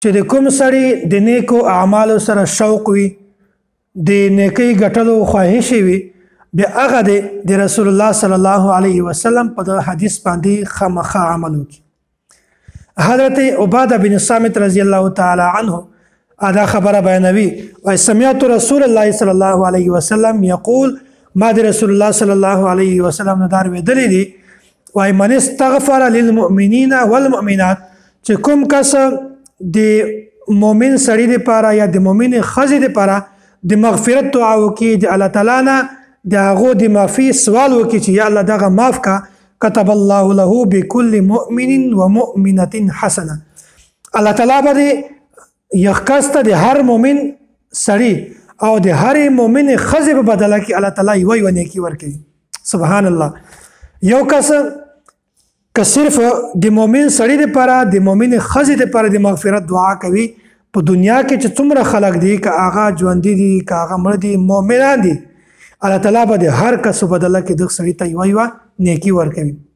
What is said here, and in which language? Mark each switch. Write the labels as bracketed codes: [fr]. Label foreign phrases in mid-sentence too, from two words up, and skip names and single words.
[ps] چې د کوم سړی د نیکو اعمالو سره شوق وي د نیکی ګټلو خواهش وي بیا هغه د رسول الله [ar] صلی الله علیه وسلم [ps] په حدیث باندې خامخا عمل وکړي. حضرت عباده بن صامت [ar] رضی الله تعالی عنه [ps] دا خبره بیانوي [ar] و سمعت رسول الله صلی الله علیه وسلم یقول [ps] ما د رسول الله [ar] صلی الله علیه وسلم [ps] نه دار ویلي دي وای [ar] من استغفر للمؤمنین والمؤمنات [ps] چې کوم کس د مؤمن سړي لپاره یا د مؤمن ښځې لپاره د مغفرت دعا وکړي د الله تعالی نه د هغو د معافي سوال وکړي چې یا الله دغه معاف کا [ar] كتب الله له بكل مؤمن ومؤمنة حسنه. [ps] الله تعالی به یخکسته د هر مؤمن سړي او د هر مؤمن ښځې په بدله کې الله تعالی یو نیکي ورکوي. [ar] سبحان الله. [ps] یو کس که صرف د مؤمن سړي لپاره د مؤمن ښځې لپاره د مغفرت دعا کوي په دنیا کې چې څومره خلک دي که هغه ژوندي دي که هغه مړه دي مؤمنان دي الله تعالی به د هر کس په بدله کې دغه سړي ته یوه نیکي ورکوي.